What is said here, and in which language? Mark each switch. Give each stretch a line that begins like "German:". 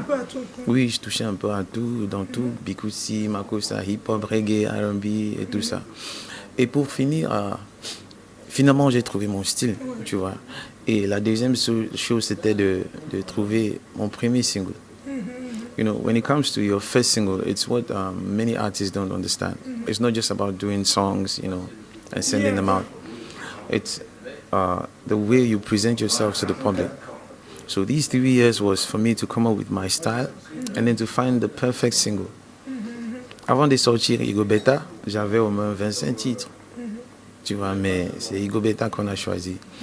French: Un peu à tout. Oui, je touchais un peu à tout, dans tout. Bikusi, Makossa, hip-hop, reggae, R&B et tout ça. Et pour finir, finalement, j'ai trouvé mon style, tu vois. Et la deuxième chose, c'était de trouver mon premier single.
English: You know, when it comes to your first single, it's what many artists don't understand. It's not just about doing songs, you know, and sending them out. It's the way you present yourself to the public. So these 3 years was for me to come up with my style and then to find the perfect single.
French: Avant de sortir Igo Beta, j'avais au moins 25 titres. Tu vois, mais c'est Igo Beta qu'on a choisi.